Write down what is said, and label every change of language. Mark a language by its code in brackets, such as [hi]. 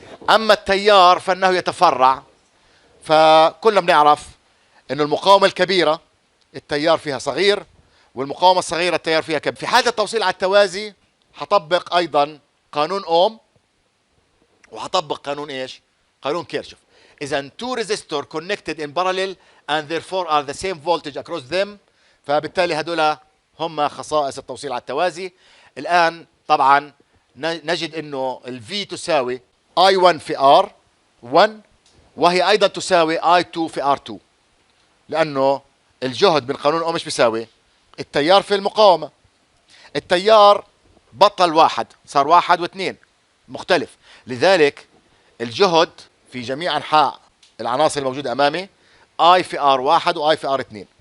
[ar] اما التيار فانه يتفرع، فكلنا بنعرف انه المقاومه الكبيره التيار فيها صغير، والمقاومه الصغيره التيار فيها كبير. في حاله التوصيل على التوازي حطبق ايضا قانون اوم، وحطبق قانون ايش؟ قانون كيرشوف. اذا [en] two resistors connected in parallel and therefore are the same voltage across them، [ar] فبالتالي هدول هم خصائص التوصيل على التوازي. الآن طبعا نجد انه الفي تساوي I1 في R1، وهي ايضا تساوي I2 في R2، لانه الجهد من قانون اوم ايش بيساوي؟ التيار في المقاومة. التيار بطل واحد، صار واحد واثنين مختلف، لذلك الجهد في جميع انحاء العناصر الموجودة امامي I في R1 و I في R2.